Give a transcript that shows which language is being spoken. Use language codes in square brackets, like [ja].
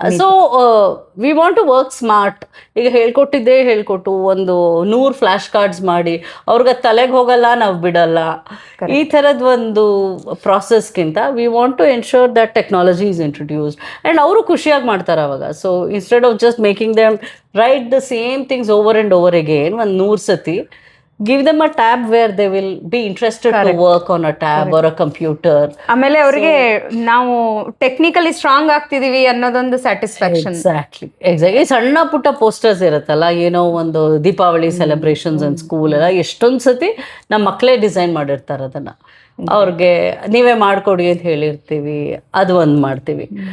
[en] So we want to work smart. [kn] ಈಗ ಹೇಳ್ಕೊಟ್ಟು ಒಂದು 100 ಫ್ಲ್ಯಾಶ್ ಕಾರ್ಡ್ಸ್ ಮಾಡಿ ಅವ್ರಿಗೆ ತಲೆಗೆ ಹೋಗಲ್ಲ, ನಾವು ಬಿಡಲ್ಲ, ಈ ಥರದ ಒಂದು ಪ್ರಾಸೆಸ್ಗಿಂತ [en] we want to ensure that technology is introduced and [kn] ಅವರು ಖುಷಿಯಾಗಿ ಮಾಡ್ತಾರೆ ಅವಾಗ. [en] So instead of just making them write the same things over and over again, one 100 sati, give them a tab where they will be interested to work on a tab or a computer. [kn] ಆಮೇಲೆ ಅವರಿಗೆ ನಾವು technically strong ಆಗ್ತಿದೀವಿ ಅನ್ನೋದೊಂದು satisfaction. [en] Exactly. [kn] ಸಣ್ಣ ಪುಟ್ಟ posters ಇರುತ್ತಲ್ಲ, ಏನೋ ಒಂದು Deepavali celebrations and school ಎಲ್ಲ ಎಷ್ಟೊಂದು ಸತಿ ನಮ್ಮ ಮಕ್ಕಳೇ ಡಿಸೈನ್ ಮಾಡಿರ್ತಾರೆ ಅದನ್ನು. ಅವ್ರಿಗೆ ನೀವೇ ಮಾಡಿಕೊಡಿ ಅಂತ ಹೇಳಿರ್ತೀವಿ, ಅದು ಒಂದು ಮಾಡ್ತೀವಿ.